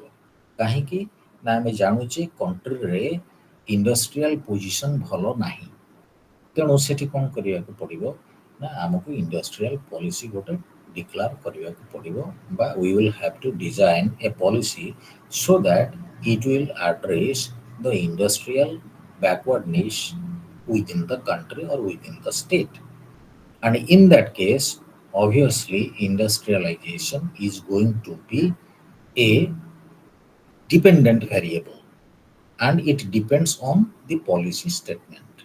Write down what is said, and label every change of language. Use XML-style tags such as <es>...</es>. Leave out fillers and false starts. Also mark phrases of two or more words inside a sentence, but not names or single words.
<or>କାହିଁକି ନା ଆମେ ଜାଣୁଛେ କଣ୍ଟ୍ରିରେ</or> <en>industrial position</en> <or>ଭଲ ନାହିଁ। ତେଣୁ ସେଠି କ'ଣ କରିବାକୁ ପଡ଼ିବ ନା ଆମକୁ ଇଣ୍ଡଷ୍ଟ୍ରିଆଲ ପଲିସି ଗୋଟେ ଡିକ୍ଲାର କରିବାକୁ ପଡ଼ିବ, ବା</or> <en>we will have to design a policy so that it will address the industrial backwardness within the country or within the state. And in that case, obviously, industrialization is going to be a dependent variable, and it depends on the policy statement.</en>